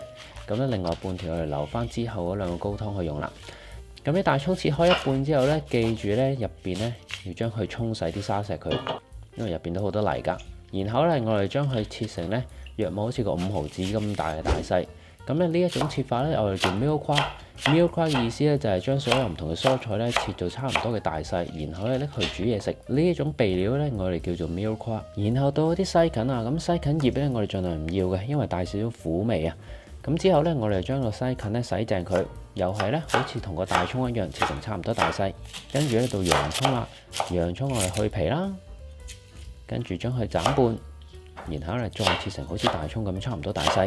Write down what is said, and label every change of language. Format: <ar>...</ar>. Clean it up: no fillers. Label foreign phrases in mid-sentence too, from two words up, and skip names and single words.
<yue>咁咧另外半條我哋留翻之後嗰2個高湯去用啦。咁啲大葱切開一半之後咧，記住咧入邊咧要將佢沖洗啲沙石佢，因為入邊都好多泥㗎。然後咧我哋將佢切成咧約莫好似個5毫子咁大嘅大細。咁咧呢一種切法咧，我哋叫</yue> <en>meal crack。 meal crack</en> <yue>嘅意思咧就係將所有唔同嘅蔬菜咧切到差唔多嘅大細，然後咧拎去煮嘢食。呢一種備料咧，我哋叫做</yue> <en>meal crack。</en> <yue>然後到啲西芹啊，咁西芹葉咧我哋盡量唔要嘅，因為帶少少苦味啊。咁之後咧，我哋將個西芹咧洗淨佢，又係咧好似同個大葱一樣切成差唔多大細。跟住咧到洋葱啦，洋葱我哋去皮啦，跟住將佢斬半，然後咧再切成好似大葱咁差唔多大細。</yue>